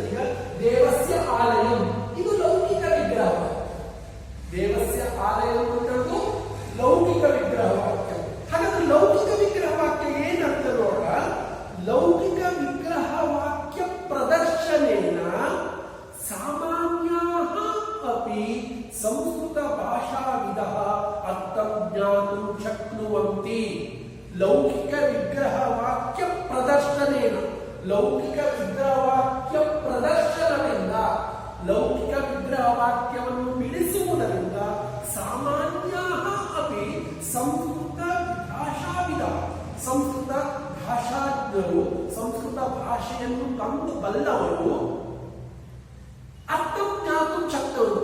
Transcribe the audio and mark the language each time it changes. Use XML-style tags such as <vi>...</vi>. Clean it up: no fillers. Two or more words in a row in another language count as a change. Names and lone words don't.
<kn>ಈಗ</kn> <sa>ದೇವಸ್ಯ ಆಲಯಂ</sa> <kn>ಇದು ಲೌಕಿಕ ವಿಗ್ರಹ ವಾಕ್ಯ.</kn> <sa>ದೇವಸ್ಯ ಆಲಯಂ</sa> <kn>ಅನ್ನೋದು ಲೌಕಿಕ ವಿಗ್ರಹ ವಾಕ್ಯ. ಹಾಗಾದ್ರೆ ಲೌಕಿಕ ವಿಗ್ರಹ ವಾಕ್ಯ ಏನಂತ ನೋಡ,</kn> <sa>ಲೌಕಿಕ ವಿಗ್ರಹ ವಾಕ್ಯ ಪ್ರದರ್ಶನೇನ ಸಾಮಾನ್ಯಾಃ ಅಪಿ ಸಂಸ್ಕೃತ ಭಾಷಾವಿದಃ ಅರ್ಥಂ ಜ್ಞಾತುಂ ಶಕ್ನುವಂತಿ. ಲೌಕಿಕ ವಿಗ್ರಹ ವಾಕ್ಯ ಪ್ರದರ್ಶನೇನ,</sa> <kn>ಲೌಕಿಕ ವಿಗ್ರಹ ವಾಕ್ಯ ಪ್ರದರ್ಶನದಿಂದ, ಲೌಕಿಕ ವಿಗ್ರಹ ವಾಕ್ಯವನ್ನು ಬಿಡಿಸುವುದರಿಂದ</kn> <sa>ಸಾಮಾನ್ಯಾಃ ಅಪಿ ಸಂಸ್ಕೃತ ಭಾಷಾವಿದ,</sa> <kn>ಸಂಸ್ಕೃತ ಭಾಷಾಜ್ಞರು, ಸಂಸ್ಕೃತ ಭಾಷೆಯನ್ನು ಕಂಡು ಬಲ್ಲವರು</kn> <sa>ಅರ್ಥ ಜ್ಞಾತು ಶಕ್ತವಂತಿ.</sa>